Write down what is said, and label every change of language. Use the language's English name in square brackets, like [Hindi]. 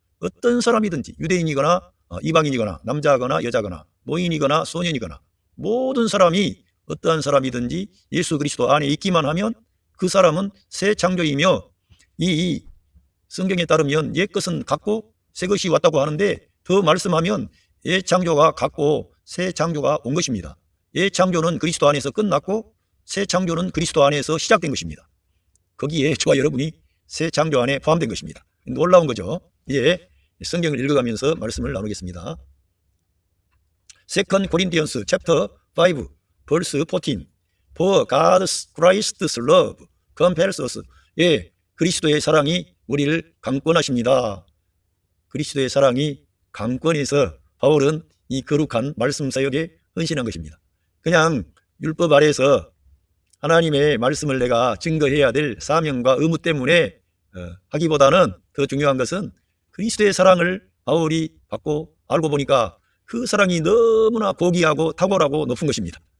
[Korean] 어떤 사람이든지 유대인이거나 이방인이거나 남자거나 여자거나 노인이거나 소년이거나 모든 사람이 어떠한 사람이든지 예수 그리스도 안에 있기만 하면 그 사람은 새 창조이며, 이 성경에 따르면 옛 것은 갔고 새 것이 왔다고 하는데 더 말씀하면 옛 창조가 갔고 새 창조가 온 것입니다. 옛 창조는 그리스도 안에서 끝났고 새 창조는 그리스도 안에서 시작된 것입니다. 거기에 저와 여러분이 새 창조 안에 포함된 것입니다. 놀라운 거죠. 이제 성경을 읽어가면서 말씀을 나누겠습니다. [English] 2 Corinthians chapter 5 verse 14. For God's Christ's love compels us. [Korean] 그리스도의 사랑이 우리를 강권하십니다. 그리스도의 사랑이 강권해서 바울은 이 거룩한 말씀 사역에 헌신한 것입니다. 그냥 율법 아래에서 하나님의 말씀을 내가 증거해야 될 사명과 의무 때문에 하기보다는 더 중요한 것은 그리스도의 사랑을 바울이 받고 알고 보니까 그 사랑이 너무나 고귀하고 탁월하고 높은 것입니다.